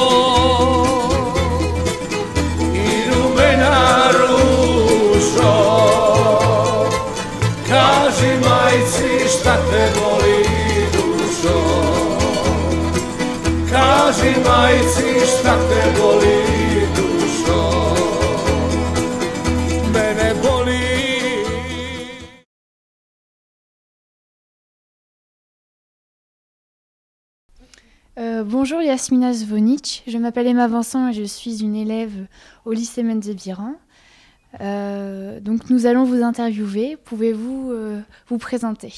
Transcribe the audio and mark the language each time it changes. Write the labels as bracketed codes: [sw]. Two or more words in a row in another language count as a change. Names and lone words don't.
[sr] i rumena ružo, kaži majci šta te boli dušo, kaži majci šta te boli dušo, mene boli. [fr] Bonjour Yasmina Zvonic, je m'appelle Emma Vincent et je suis une élève au lycée Menzebiran. Donc nous allons vous interviewer, pouvez-vous vous présenter?